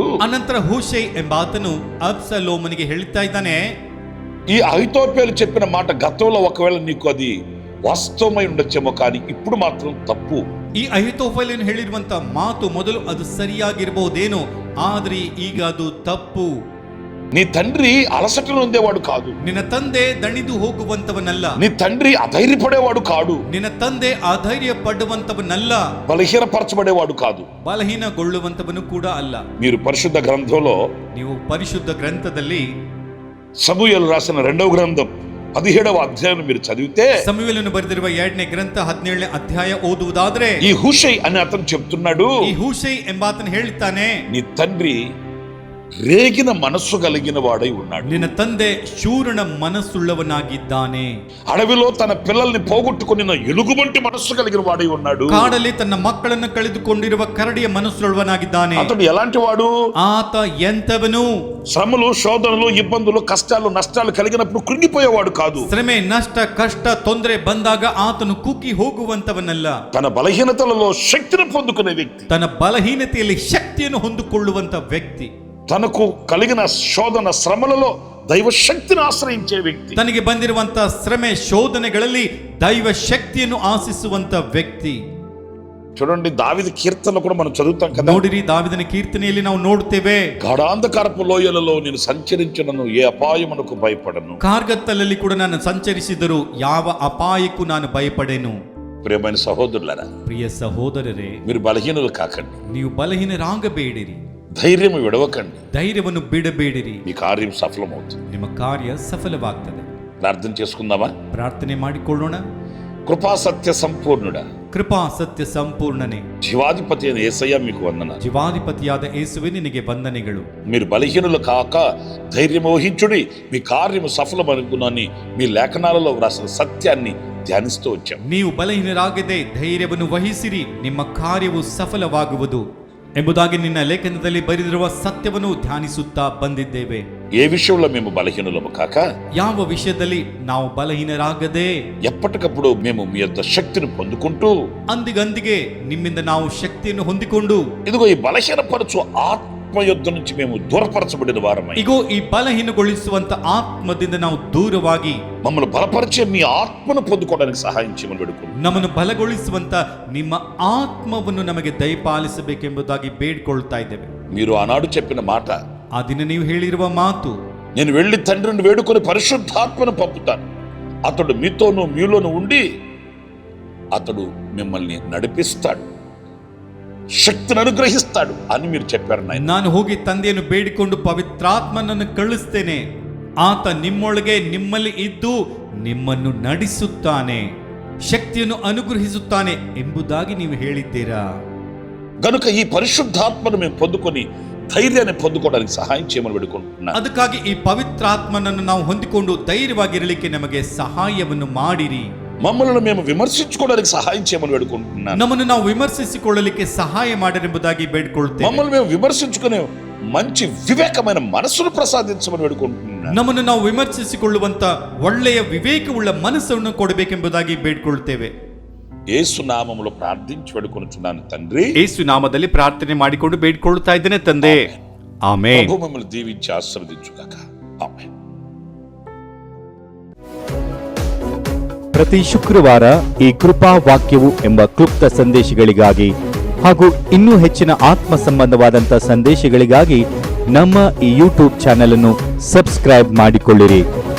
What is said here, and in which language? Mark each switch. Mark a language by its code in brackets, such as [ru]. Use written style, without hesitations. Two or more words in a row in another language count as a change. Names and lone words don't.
[kn] ಅನಂತರ ಹೂಷೈ ಎಂಬಾತನು ಅಬ್ಷಾಲೋಮನಿಗೆ ಹೇಳ್ತಾ ಇದ್ದಾನೆ, [te] ఈ అహితోపేలు చెప్పిన మాట గతంలో ఒకవేళ నీకు అది వాస్తవమై ఉండొచ్చేమో, కానీ ఇప్పుడు మాత్రం తప్పు. [kn] ಈ ಅಹಿತೋಫೆಲನು ಹೇಳಿರುವಂತ ಮಾತು ಮೊದಲು ಅದು ಸರಿಯಾಗಿರಬಹುದೇನೋ, ಆದ್ರೆ ಈಗ ಅದು ತಪ್ಪು. [te] నీ తండ్రి అలసట నొందేవాడు కాదు, [kn] ನಿನ್ನ ತಂದೆ ದಣಿದು ಹೋಗುವಂತವನಲ್ಲ, [te] నీ తండ్రి అధైర్యపడేవాడు కాడు, [kn] ನಿನ್ನ ತಂದೆ ಅಧೈರ್ಯ ಪಡುವಂತವನಲ್ಲ, [te] బలహీనపరచబడేవాడు కాదు, [kn] ಬಲಹೀನಗೊಳ್ಳುವಂತವನು ಕೂಡ ಅಲ್ಲ. [te] మీరు పరిశుద్ధ గ్రంథంలో [kn] ನೀವು ಪರಿಶುದ್ಧ ಗ್ರಂಥದಲ್ಲಿ [te] సమూయేలు రాసిన 2వ గ్రంథం 17వ అధ్యాయం మీరు చదివితే, [kn] ಸಮುವೇಲನು ಬರೆದಿರುವ 2ನೇ ಗ್ರಂಥ 17ನೇ ಅಧ್ಯಾಯ ಓದುವುದಾದ್ರೆ, [te] ఈ హూషై అనే అతను చెప్తున్నాడు, [kn] ಈ ಹೂಷೈ ಎಂಬಾತನು ಹೇಳ್ತಾನೆ, [te] నీ తండ్రి రేగిన మనస్సు కలిగిన వాడై ఉన్నాడు, [kn] ನಿನ್ನ ತಂದೆ ಶೂರನ ಮನಸ್ಸುಳ್ಳವನಾಗಿದ್ದಾನೆ, [te] అడవిలో తన పిల్లల్ని పోగొట్టుకున్న ఎలుగుబంటి మనస్సు కలిగిన వాడై ఉన్నాడు, [kn] ಕಾಡಲ್ಲಿ ತನ್ನ ಮಕ್ಕಳನ್ನು ಕಳೆದುಕೊಂಡಿರುವ ಕರಡಿಯ ಮನಸ್ಸುಳ್ಳವನಾಗಿದ್ದಾನೆ. [te] అతడు ఎలాంటి వాడు? [kn] ಆತ ಎಂತವನು? [te] శ్రమలు, శోధనలు, ఇబ్బందులు, కష్టాలు, నష్టాలు కలిగినప్పుడు కృంగిపోయేవాడు కాదు. [kn] ಶ್ರಮೆ, ನಷ್ಟ, ಕಷ್ಟ, ತೊಂದರೆ ಬಂದಾಗ ಆತನು ಕುಗ್ಗಿ ಹೋಗುವಂತವನಲ್ಲ, [te] తన బలహీనతలలో శక్తిని పొందుకునే వ్యక్తి, [kn] ತನ್ನ ಬಲಹೀನತೆಯಲ್ಲಿ ಶಕ್ತಿಯನ್ನು ಹೊಂದಿಕೊಳ್ಳುವಂತ ವ್ಯಕ್ತಿ, [te] తనకు కలిగిన శోధన శ్రమలలో దైవ శక్తిని ఆశ్రయించే వ్యక్తి, [kn] ತನಗೆ ಬಂದಿರುವಂತ ಶ್ರಮೆ ಶೋಧನೆಗಳಲ್ಲಿ ದೈವ ಶಕ್ತಿಯನ್ನು ಆಶಿಸುವಂತ ವ್ಯಕ್ತಿ. [te] చూడండి, దావీదు కీర్తనలు కూడా మనం చదువుతాం కదా. [kn] ನೋಡಿರಿ, ದಾವಿದನ ಕೀರ್ತನೆಯಲ್ಲಿ ನಾವು ನೋಡ್ತೇವೆ, [te] గాఢాంధకారపు లోయలలో నేను సంచరించినను ఏ అపాయమునకు భయపడను. [kn] ಕಾರ್ಗತ್ತಲಲ್ಲಿ ಕೂಡ ನಾನು ಸಂಚರಿಸಿದರೂ ಯಾವ ಅಪಾಯಕ್ಕೂ ನಾನು ಭಯಪಡೆನು. [te] ప్రియమైన సహోదరులారా, [kn] ಪ್ರಿಯ ಸಹೋದರರೇ, [te] మీరు బలహీనులు కాకండి, [kn] ನೀವು ಬಲಹೀನರಾಗಬೇಡಿರಿ, [te] ధైర్యం విడవకండి, [kn] ಧೈರ್ಯವನ್ನು ಬಿಡಬೇಡಿರಿ, [te] మీ కార్యం సఫలమవుతుంది. [kn] ನಿಮ್ಮ ಕಾರ್ಯ ಸಫಲವಾಗ್ತದೆ. [te] ప్రార్థన చేసుకుందామా? [kn] ಪ್ರಾರ್ಥನೆ ಮಾಡಿಕೊಳ್ಳೋಣ. [te] కృపా సత్య సంపూర్ణుడా, [kn] ಕೃಪಾ ಸತ್ಯ ಸಂಪೂರ್ಣನೆ, [te] జీవాధిపతి అయిన యేసయ్య మీకు వందనాలు. [kn] ಜೀವಾಧಿಪತಿಯಾದ ಯೇಸುವೆ ನಿನಗೆ ವಂದನೆಗಳು. [te] మీరు బలహీనులు కాక ధైర్యం వహించుడి, మీ కార్యము సఫలమనుకునని మీ లేఖనాలలో వ్రాసిన సత్యాన్ని ధ్యానిస్తూ వచ్చాం. [kn] ನೀವು ಬಲಹೀನರಾಗದೆ ಧೈರ್ಯವನ್ನು ವಹಿಸಿರಿ, ನಿಮ್ಮ ಕಾರ್ಯವು ಸಫಲವಾಗುವುದು ಎಂಬುದಾಗಿ ನಿನ್ನ ಲೇಖನದಲ್ಲಿ ಬರೆದಿರುವ ಸತ್ಯವನ್ನು ಧ್ಯಾನಿಸುತ್ತಾ ಬಂದಿದ್ದೇವೆ. [te] ఏ విషయంలో మేము బలహీనులము కాక, [kn] ಯಾವ ವಿಷಯದಲ್ಲಿ ನಾವು ಬಲಹೀನರಾಗದೆ [te] ఎప్పటికప్పుడు మేము మీ యొక్క శక్తిని పొందుకుంటూ, [kn] ಅಂದಿಗಂದಿಗೆ ನಿಮ್ಮಿಂದ ನಾವು ಶಕ್ತಿಯನ್ನು ಹೊಂದಿಕೊಂಡು, [te] ఇదిగో ఈ బలహీనపరచు ఆత్మ యుద్ధ నుంచి మేము దూరపరచబడిన వారమై, [kn] ಇಗೋ ಈ ಬಲಹೀನಗೊಳಿಸುವಂತ ಆತ್ಮದಿಂದ ನಾವು ದೂರವಾಗಿ [te] మమ్మల్ని బలపరిచే మీ ఆత్మను పొందుకోవడానికి సహాయం చేయమని వేడుకుంటున్నాం. [kn] ನಮ್ಮನ್ನು ಬಲಗೊಳಿಸುವಂತ ನಿಮ್ಮ ಆತ್ಮವನ್ನು ನಮಗೆ ದಯಪಾಲಿಸಬೇಕೆಂಬುದಾಗಿ ಬೇಡ್ಕೊಳ್ತಾ ಇದ್ದೇವೆ. [te] మీరు ఆనాడు చెప్పిన మాట, [kn] ಆ ದಿನ ನೀವು ಹೇಳಿರುವ ಮಾತು, [te] నేను వెళ్ళి తండ్రిని వేడుకొని పరిశుద్ధాత్మను పంపుతాను, అతడు మీతోనూ మీలోను ఉండి అతడు మిమ్మల్ని నడిపిస్తాడు, శక్తిని అనుగ్రహిస్తాడు అని మీరు చెప్పారు నాయన. [kn] ನಾನು ಹೋಗಿ ತಂದೆಯನ್ನು ಬೇಡಿಕೊಂಡು ಪವಿತ್ರಾತ್ಮನನ್ನು ಕಳಿಸ್ತೇನೆ, ಆತ ನಿಮ್ಮೊಳಗೆ ನಿಮ್ಮಲ್ಲಿ ಇದ್ದು ನಿಮ್ಮನ್ನು ನಡೆಸುತ್ತಾನೆ, ಶಕ್ತಿಯನ್ನು ಅನುಗ್ರಹಿಸುತ್ತಾನೆ ಎಂಬುದಾಗಿ ನೀವು ಹೇಳಿದ್ದೀರಾ. [te] గనుక ఈ పరిశుద్ధాత్మను మేము పొందుకొని ధైర్యాన్ని పొందుకోవడానికి సహాయం చేయమని వేడుకుంటున్నాను. [kn] ಅದಕ್ಕಾಗಿ ಈ ಪವಿತ್ರಾತ್ಮನನ್ನು ನಾವು ಹೊಂದಿಕೊಂಡು ಧೈರ್ಯವಾಗಿರಲಿಕ್ಕೆ ನಮಗೆ ಸಹಾಯವನ್ನು ಮಾಡಿರಿ. [te] మమ్మల్ని మేము విమర్శించుకోవడానికి సహాయం చేయమని వేడుకుంటున్నాను. [kn] ನಮ್ಮನ್ನು ನಾವು ವಿಮರ್ಶಿಸಿಕೊಳ್ಳಲಿಕ್ಕೆ ಸಹಾಯ ಮಾಡಿರೆಂಬುದಾಗಿ ಬೇಡಿಕೊಳ್ಳುತ್ತೇವೆ. [te] మమ్మల్ని మేము విమర్శించుకునే మంచి వివేకమైన మనసును ప్రసాదించమని వేడుకుంటున్నాను. [kn] ನಮ್ಮನ್ನು ನಾವು ವಿಮರ್ಶಿಸಿಕೊಳ್ಳುವಂತ ಒಳ್ಳೆಯ ವಿವೇಕವುಳ್ಳ ಮನಸ್ಸನ್ನು ಕೊಡಬೇಕೆಂಬುದಾಗಿ ಬೇಡಿಕೊಳ್ಳುತ್ತೇವೆ. [te] యేసు నామములో ప్రార్థించి వేడుకొనుచున్నాను తండ్రి. [kn] ಯೇಸು ನಾಮದಲ್ಲಿ ಪ್ರಾರ್ಥನೆ ಮಾಡಿಕೊಂಡು ಬೇಡಿಕೊಳ್ಳುತ್ತಾ ಇದ್ದೇನೆ ತಂದೆ. ಆಮೆನ್. [te] ప్రభు మిమ్మల్ని దీవించి ఆశీర్వదించుగాక. ఆమేన్. [kn] ಪ್ರತಿ ಶುಕ್ರವಾರ ಈ ಕೃಪಾ ವಾಕ್ಯವು ಎಂಬ ಕ್ಲುಪ್ತ ಸಂದೇಶಗಳಿಗಾಗಿ ಹಾಗೂ ಇನ್ನೂ ಹೆಚ್ಚಿನ ಆತ್ಮ ಸಂಬಂಧವಾದಂಥ ಸಂದೇಶಗಳಿಗಾಗಿ ನಮ್ಮ ಈ ಯೂಟ್ಯೂಬ್ ಚಾನೆಲ್ ಅನ್ನು ಸಬ್ಸ್ಕ್ರೈಬ್ ಮಾಡಿಕೊಳ್ಳಿರಿ.